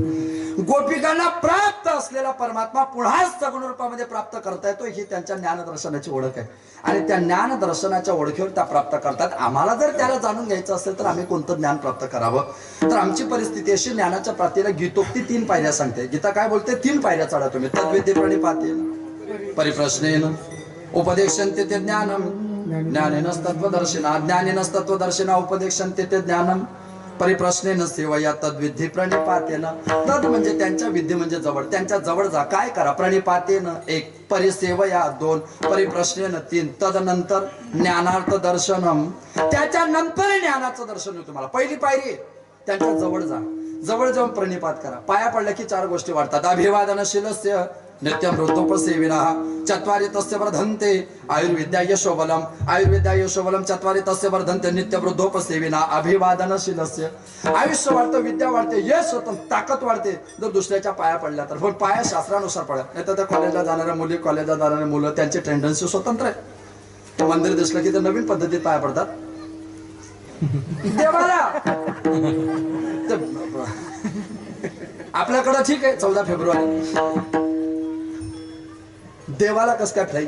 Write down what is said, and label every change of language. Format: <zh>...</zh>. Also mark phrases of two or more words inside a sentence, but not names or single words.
<mr>गोपिकांना प्राप्त असलेला परमात्मा पुन्हा सगुण रूपामध्ये प्राप्त करता येतो, ही त्यांच्या ज्ञानदर्शनाची ओळख आहे. आणि त्या ज्ञानदर्शनाच्या ओळखीवर त्या प्राप्त करतात. आम्हाला जर त्याला जाणून घ्यायचं असेल तर आम्ही कोणतं ज्ञान प्राप्त करावं. तर आमची परिस्थिती अशी, ज्ञानाच्या प्राप्तीला गीतोक्ती 3 पायऱ्या सांगते. गीता काय बोलते? 3 पायऱ्या चढा तुम्ही.</mr> <sa>तद्विद्ये प्रणिपातेन, परिप्रश्नेन, उपदेशन्ते ते ज्ञानम, ज्ञानेनस्तत्वदर्शिना, ज्ञानेनस्तत्वदर्शिना, उपदेशन्ते ते ज्ञानम, परिप्रश्नेन सेवया तद्विधी प्रणिपातेन.</sa> <mr>तद म्हणजे त्यांच्या विधी म्हणजे जवळ, त्यांच्या जवळ जा. काय करा?</mr> <sa>प्रणिपातेन 1, परिसेवया 2, परिप्रश्नेन 3, तदनंतर ज्ञानार्थ दर्शनम.</sa> <mr>त्याच्यानंतर ज्ञानाचं दर्शन होईल तुम्हाला. पहिली पायरी त्यांच्या जवळ जा. जवळ जाऊन प्रणिपात करा. पाया पडल्या की 4 गोष्टी वाढतात.</mr> <sa>अभिवादनशीलस्य नित्यं वृद्धोपसेविनः, चत्वारि तस्य वर्धन्ते आयुर्विद्या यशोबलम, आयुर्विद्या यशोबलम, चत्वारि तस्य वर्धन्ते नित्य वृद्धोपसेविनः. अभिवादनशीलस्य,</sa> <mr>आयुष्य वाढतं, विद्या वाढते, यश होतं, ताकद वाढते जर दुसऱ्याच्या पाया पडल्या तर. पण पाया शास्त्रानुसार पडल्या. नाही तर त्या कॉलेजला जाणाऱ्या मुली, कॉलेजला जाणाऱ्या मुलं, त्यांची टेंडन्सी स्वतंत्र आहे. मंदिर दिसलं की ते नवीन पद्धतीत पाया पडतात देवाला. आपल्याकडं ठीक आहे 14 फेब्रुवारी देवाला कसं काय फ्लाइंग.</mr>